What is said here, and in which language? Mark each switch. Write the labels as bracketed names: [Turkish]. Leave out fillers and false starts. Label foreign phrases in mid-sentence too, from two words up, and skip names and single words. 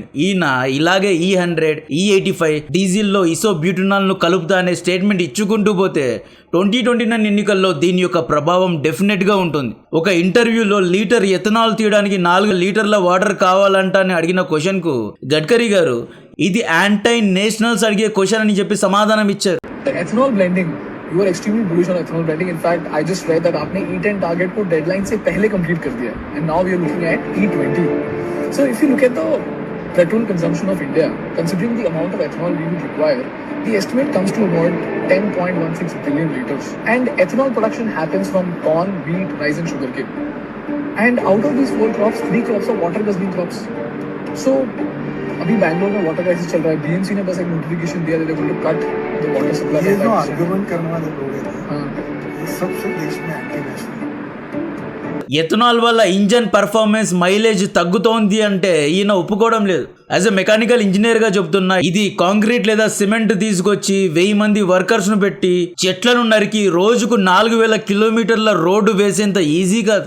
[Telugu] ఈయన ఇలాగే E100, E85 డీజిల్లో ఇసోబ్యూటనాల్ను కలుపుతా అనే స్టేట్మెంట్ ఇచ్చుకుంటూ పోతే 2029 ఎన్నికల్లో దీని యొక్క ప్రభావం డెఫినెట్గా ఉంటుంది. ఒక ఇంటర్వ్యూలో లీటర్ ఎథనాల్ తీయడానికి 4 లీటర్ల వాటర్ కావాలంట అని అడిగిన క్వశ్చన్కు గడ్కరీ గారు ఇది [English] anti nationals [Telugu] అడిగే క్వశ్చన్ అని చెప్పి సమాధానం ఇచ్చారు. [English] ethanol blending, you are extremely bullish on ethanol blending. In fact, I just read that [Hindi] आपने E10 टारगेट को डेडलाइन से पहले कंप्लीट कर दिया है [English] and now we are looking at E20. So if you look at the petrol consumption of India, considering the amount of ethanol we would require, the estimate comes to about 10.16 billion liters. And ethanol production happens from corn, wheat, rice and sugarcane. And out of these 4 crops, 3 crops are water guzzling crops. [Hindi] So अभी बैंगलोर में [English] water crisis [Hindi] चल रहा है. बीएमसी ने बस एक नोटिफिकेशन दिया, [English] they going to cut the water supply. [Hindi] ये जो आर्गुमेंट करने वाले लोग हैं, ये सबसे देश में [English] anti national. [Telugu] ఎథనాల్ వల్ల [English] engine performance, [Telugu] మైలేజ్ తగ్గుతోంది అంటే ఈయన ఒప్పుకోవడం లేదు. [English] as a mechanical engineer [Telugu] గా చెప్తున్నా, ఇది కాంక్రీట్ లేదా సిమెంట్ తీసుకొచ్చి 1000 మంది వర్కర్స్ ను పెట్టి చెట్లను నరికి రోజుకు 4000 కిలోమీటర్ల రోడ్డు వేసేంత ఈజీ కాదు.